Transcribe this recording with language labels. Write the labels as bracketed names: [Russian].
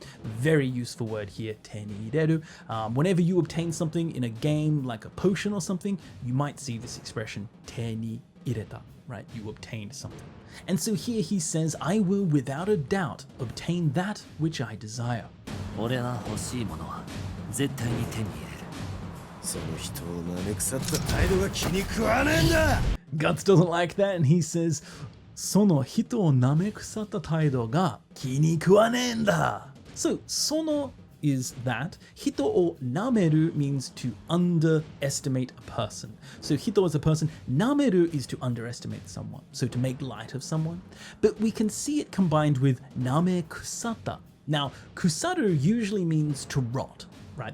[English] Very useful word here, [Japanese] te ni ireru. [English] Whenever you obtain something in a game, like a potion or something, you might see this expression, [Japanese] te ni ireta, [English] right? You obtained something. And so here he says, I will without a doubt obtain that which I desire. [Japanese] 俺が欲しいものは絶対に手に入れるその人をなめくさった態度が気に食わねえんだ [English] Guts doesn't like that and he says, [Japanese] その人をなめくさった態度が気に食わねえんだ [English] So, その is that. Hito or nameru means to underestimate a person. So hito is a person, nameru is to underestimate someone, so to make light of someone. But we can see it combined with name kusata. Now, kusaru usually means to rot, right?